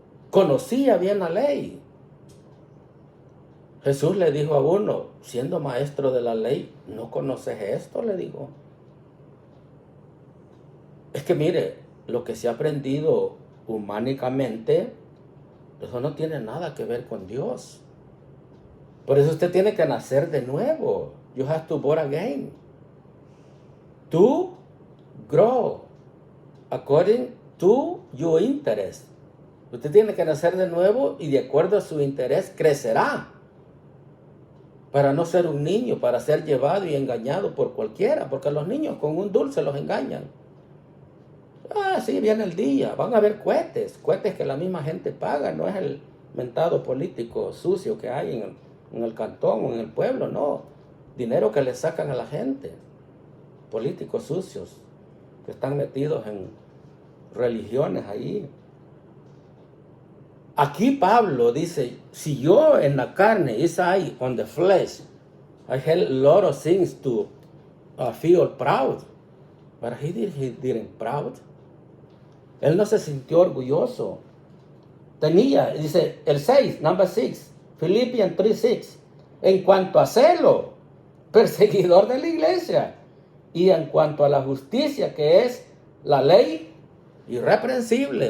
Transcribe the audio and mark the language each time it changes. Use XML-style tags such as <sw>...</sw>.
<es>Conocía bien la ley. Jesús le dijo a uno, siendo maestro de la ley, ¿no conoces esto? Le digo. Es que mire, lo que se ha aprendido humánicamente, eso no tiene nada que ver con Dios. Por eso usted tiene que nacer de nuevo.</es> <en>You have to born again. To grow according to your interest.</en> <es>Usted tiene que nacer de nuevo y de acuerdo a su interés crecerá. Para no ser un niño, para ser llevado y engañado por cualquiera. Porque los niños con un dulce los engañan. Sí, viene el día. Van a haber cohetes que la misma gente paga. No es el mentado político sucio que hay en el cantón o en el pueblo, no. Dinero que le sacan a la gente. Políticos sucios que están metidos en religiones ahí. Aquí Pablo dice, si yo en la carne,</es> <en>on the flesh, I had a lot of things to feel proud. But he didn't proud.</en> <es>Él no se sintió orgulloso. Dice el 6,</es> <en>number 6, Philippians 3:6.</en> <es>En cuanto a celo, perseguidor de la iglesia. Y en cuanto a la justicia, que es la ley, irreprensible.</es>